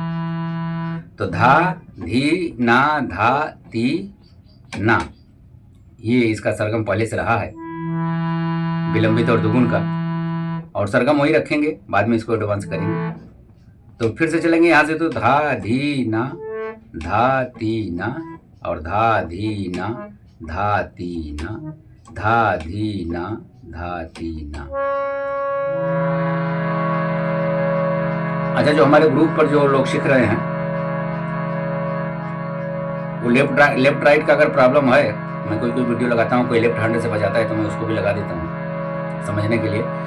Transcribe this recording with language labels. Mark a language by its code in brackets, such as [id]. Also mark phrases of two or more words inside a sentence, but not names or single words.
[hi] तो धा धी ना, धा ती ना, ये इसका सरगम पहले से रहा है विलंबित और दुगुन का, और सरगम वही रखेंगे, बाद में इसको एडवांस करेंगे। तो फिर से चलेंगे यहाँ से, तो धा धी ना, धा ती ना, और धा धी ना, धा ती ना, धा धी ना, धा ती ना। अच्छा, जो हमारे ग्रुप पर जो लोग सीख रहे हैं, वो [en] left right [hi] का अगर प्रॉब्लम है, मैं कोई वीडियो लगाता हूँ, कोई [en] left hand [hi] से बजाता है तो मैं उसको भी लगा देता हूँ समझने के लिए।